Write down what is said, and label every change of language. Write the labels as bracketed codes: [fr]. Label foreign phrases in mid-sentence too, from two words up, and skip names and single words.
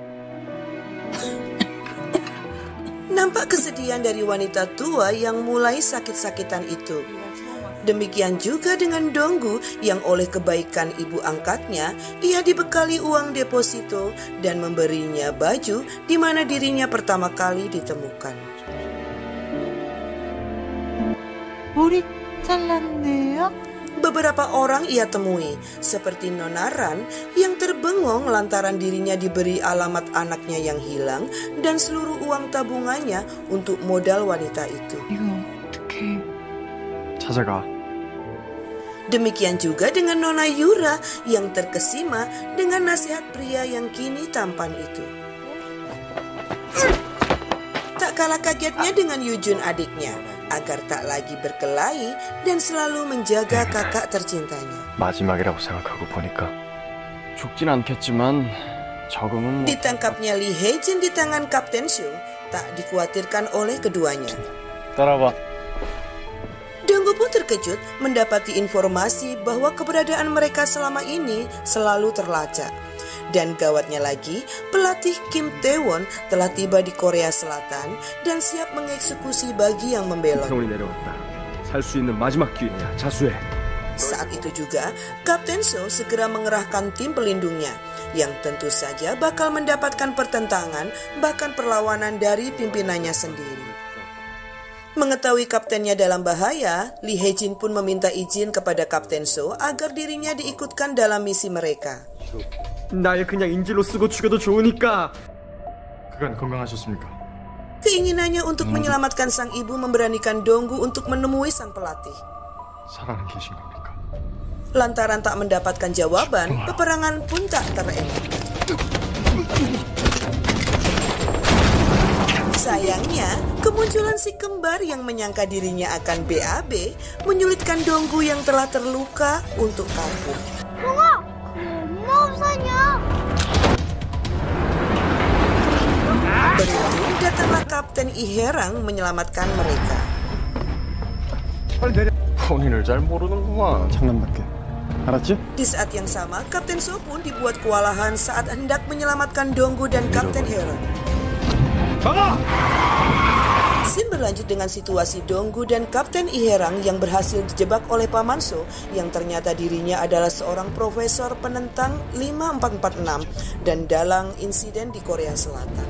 [id] Nampak kesedihan dari wanita tua yang mulai sakit-sakitan itu. Demikian juga dengan Donggu yang oleh kebaikan ibu angkatnya, ia dibekali uang deposito dan memberinya baju di mana dirinya pertama kali ditemukan. [ko] 머리 잘랐네요. [id] Beberapa orang ia temui, seperti Nona Ran yang terbengong lantaran dirinya diberi alamat anaknya yang hilang dan seluruh uang tabungannya untuk modal wanita itu. [ko] 이거 어떡해. 찾아가. [id] Demikian juga dengan Nona Yura yang terkesima dengan nasihat pria yang kini tampan itu. Tak kalah kagetnya dengan Yujun adiknya, agar tak lagi berkelahi dan selalu menjaga kakak tercintanya. [ko] 마지막이라고 생각하고 보니까 죽진 않겠지만 적응은 [id] Ditangkapnya Lee Hae-jin di tangan Kapten Seo tak dikhawatirkan oleh keduanya. [ko] 따라와. [id] Donggu pun terkejut mendapati informasi bahwa keberadaan mereka selama ini selalu terlacak. Dan gawatnya lagi, pelatih Kim Tae-won telah tiba di Korea Selatan dan siap mengeksekusi bagi yang membelot. [ko] 병원이 내려왔다. 살 수 있는 마지막 기회야. 자수해. [id] Saat itu juga, Kapten Seo segera mengerahkan tim pelindungnya yang tentu saja bakal mendapatkan pertentangan bahkan perlawanan dari pimpinannya sendiri. Mengetahui kaptennya dalam bahaya, Lee Hae-jin pun meminta izin kepada Kapten Seo agar dirinya diikutkan dalam misi mereka. [ko] 날 그냥 인질로 쓰고 죽여도 좋으니까. 그간 건강하셨습니까? [id] Keinginannya untuk menyelamatkan sang ibu memberanikan Donggu untuk menemui sang pelatih. [ko] 살아는 계신 겁니까? [id] Lantaran tak mendapatkan jawaban, peperangan pun tak terelak. Sayangnya, kemunculan si kembar yang menyangka dirinya akan BAB menyulitkan Donggu yang telah terluka untuk kabur. [ko] 형아, 엄마 없었냐? [id] Beruntung datanglah Kapten Iherang menyelamatkan mereka. [ko] 본인을 잘 모르는구만. 장난밖에. 알았지? [id] Di saat yang sama, Kapten Seo pun dibuat kewalahan saat hendak menyelamatkan Donggu dan Kapten Herang. Scene berlanjut dengan situasi Donggu dan Kapten Iherang yang berhasil dijebak oleh Paman Seo yang ternyata dirinya adalah seorang profesor penentang 5446 dan dalang insiden di Korea Selatan.